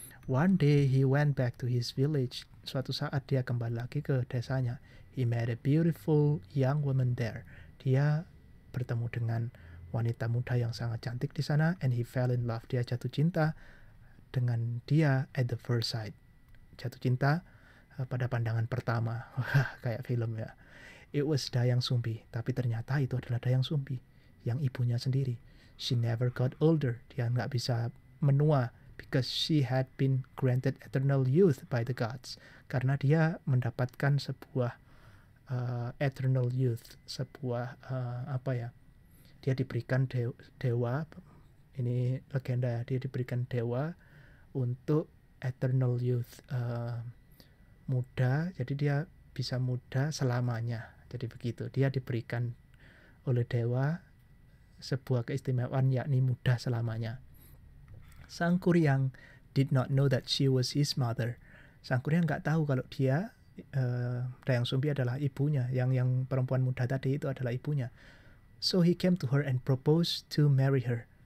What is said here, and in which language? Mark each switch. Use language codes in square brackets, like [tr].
[en] One day he went back to his village. [id] Suatu saat dia kembali lagi ke desanya. [en] He met a beautiful young woman there. [id] Dia bertemu dengan wanita muda yang sangat cantik di sana, [en] and he fell in love. [id] Dia jatuh cinta dengan dia [en] at the first sight. [id] Jatuh cinta pada pandangan pertama. Kayak film ya. [en] It was Dayang Sumbi, [id] tapi ternyata itu adalah Dayang Sumbi, yang ibunya sendiri. [en] She never got older. [id] Dia nggak bisa menua, [en] because she had been granted eternal youth by the gods. [id] Karena dia mendapatkan sebuah eternal youth, sebuah dia diberikan dewa, ini legenda ya, dia diberikan dewa untuk eternal youth, muda, jadi dia bisa muda selamanya. Jadi begitu, dia diberikan oleh dewa sebuah keistimewaan, yakni muda selamanya. [en] Sang Kuryang did not know that she was his mother. [id] Sang Kuryang nggak tahu kalau dia, Dayang Sumbi adalah ibunya, yang perempuan muda tadi itu adalah ibunya. [en] So he came to her and proposed to marry her.